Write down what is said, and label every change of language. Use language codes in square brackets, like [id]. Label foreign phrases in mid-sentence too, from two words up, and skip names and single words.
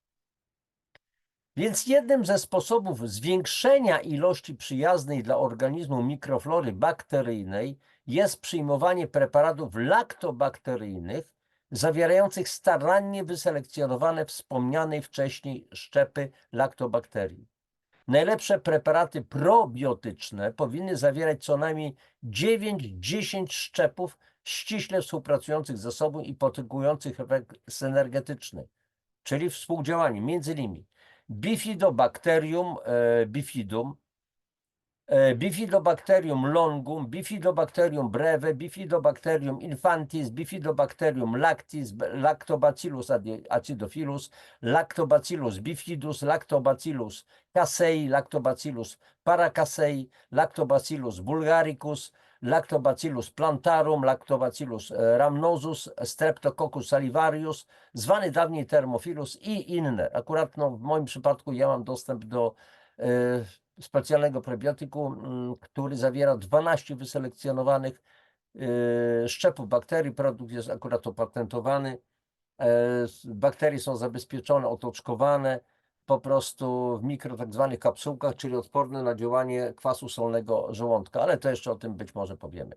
[pl] Więc jednym ze sposobów zwiększenia ilości przyjaznej dla organizmu mikroflory bakteryjnej jest przyjmowanie preparatów laktobakteryjnych zawierających starannie wyselekcjonowane wspomnianej wcześniej szczepy laktobakterii. Najlepsze preparaty probiotyczne powinny zawierać co najmniej 9-10 szczepów ściśle współpracujących ze sobą i potęgujących efekt synergetyczny, czyli współdziałanie między innymi Bifidobacterium bifidum, Bifidobacterium longum, Bifidobacterium breve, Bifidobacterium infantis, Bifidobacterium lactis, Lactobacillus acidophilus, Lactobacillus bifidus, Lactobacillus casei, Lactobacillus paracasei, Lactobacillus bulgaricus, Lactobacillus plantarum, Lactobacillus rhamnosus, Streptococcus salivarius, zwany dawniej Thermophilus i inne. Akurat no, w moim przypadku ja mam dostęp do specjalnego probiotyku, który zawiera 12 wyselekcjonowanych szczepów bakterii. Produkt jest akurat opatentowany. Bakterie są zabezpieczone, otoczkowane po prostu w mikro tak zwanych kapsułkach, czyli odporne na działanie kwasu solnego żołądka, ale to jeszcze o tym być może powiemy.